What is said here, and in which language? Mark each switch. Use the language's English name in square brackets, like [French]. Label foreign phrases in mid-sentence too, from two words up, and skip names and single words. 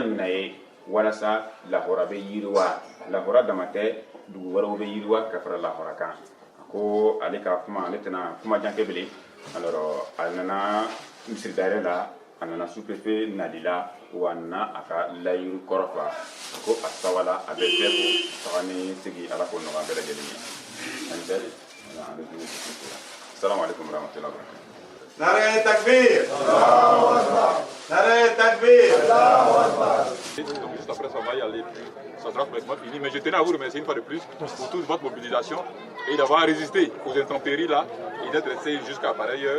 [Bambara] mina ye walasa lahɔra bɛ yiriwa lahɔra dama tɛ dugu wɛrɛw bɛ yiriwa ka fara lahɔra kan a ko ale ka kuma ale tɛna kuma jan kɛ bilen alors a nana misiri dayɛlɛ la a nana sous-préfet nali la wa a nana a ka layiru kɔrɔfa ko a sawala a bɛ bɛɛ fo taga ni segi ala k'o nɔgɔya bɛɛ lajɛlen ye ani bɛɛ [Arabic] السلام عليكم ورحمة الله وبركاته. نعرة تكبير! نعرة تكبير! [French] Donc juste après ça va y aller, ça sera complètement fini. Mais je tenais à vous remercier une fois de plus pour toute votre mobilisation et d'avoir résisté aux intempéries là et d'être resté jusqu'à pareille heure.